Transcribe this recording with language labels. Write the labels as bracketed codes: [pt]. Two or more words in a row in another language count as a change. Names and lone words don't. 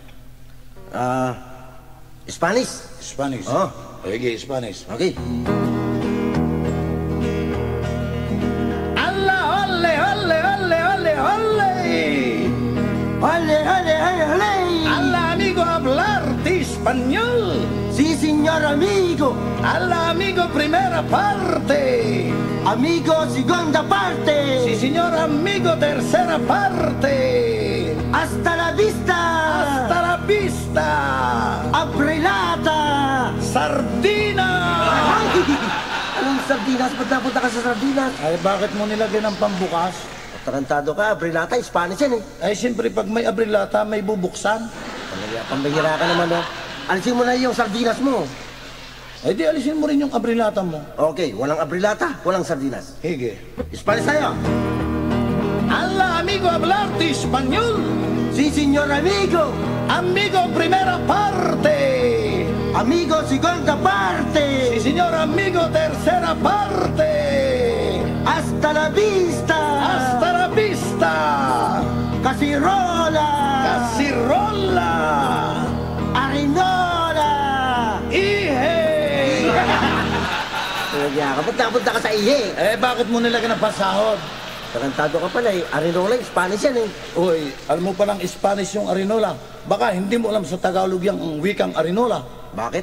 [en] Spanish? Spanish? [tl] Oo. Sige, Spanish. [en] Okay. [es] Allah, ole, ole, ole, ole, ole. Ole, ole, ole, ole. Alla amigo hablarte español. Sí, señor amigo. Alla amigo primera parte. Amigo, segunda parte. Sí, señor amigo tercera parte. Hasta la vista. Hasta la vista. Abrilata. Sardina. [tl] Ay! Anong sardinas? Ba't napunta ka sa sardinas? Ay, bakit mo nilagyan ng pambukas? Tarantado ka, Abrilata, Spanish yan eh. Ay, siyempre, pag may abrilata, may bubuksan. Pambihira ka naman oh. Alisin mo na yung sardinas mo. Ay, di alisin mo rin yung abrilata mo. Okay, walang Abrilata, walang sardinas. Hige. Spanish tayo. [es] Alla amigo hablarte español. Sí, señor amigo. Amigo primera parte. Amigo segunda parte. Sí, señor, amigo tercera parte. Hasta la vista. Hasta la vista. Casirola. Casirola. Arinola. [tl] Ihe. Kaya kapag napunta ka sa Ihe. Bakit mo nilagyan ng pasahod? Tarantado ka pala eh. Arinola, Spanish yan eh. Uy, alam mo palang Spanish yung Arinola. Baka hindi mo alam sa Tagalog yung wikang Arinola. Bakit?